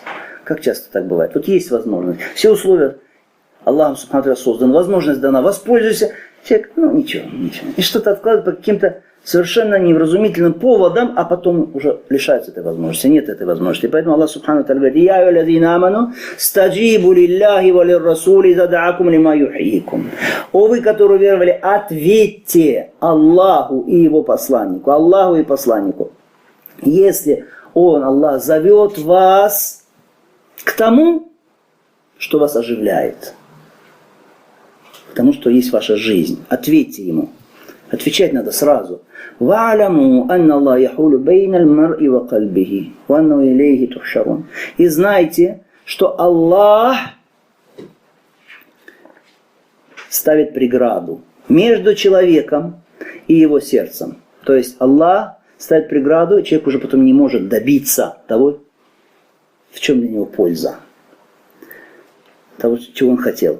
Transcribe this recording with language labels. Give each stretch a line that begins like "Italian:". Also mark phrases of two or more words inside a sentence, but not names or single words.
Russian: Как часто так бывает? Тут есть возможность. Все условия Аллахом
Arabic: سبحانه وتعالى
Russian: создан, возможность дана, воспользуйся. Человек, ничего. И что-то откладывает по каким-то совершенно невразумительным поводам, а потом уже лишается этой возможности. Нет этой возможности. И поэтому Аллах
Arabic: سبحانه وتعالى
Russian: говорит:
Arabic: «يا أيها الذين آمنوا استجيبوا لله وللرسول إذا دعاكم لما يحييكم».
Russian: О вы, которые веровали, ответьте Аллаху и его посланнику, Аллаху и посланнику, если Он, Аллах, зовет вас к тому, что вас оживляет, к тому, что есть ваша жизнь. Ответьте ему. Отвечать надо сразу.
Arabic: «واعلموا أن الله يحول بين المرء وقلبه وأنه إليه تحشرون».
Russian: И знайте, что Аллах ставит преграду между человеком и его сердцем. То есть Аллах ставит преграду, и человек уже потом не может добиться того, в чем для него польза, того, чего он хотел.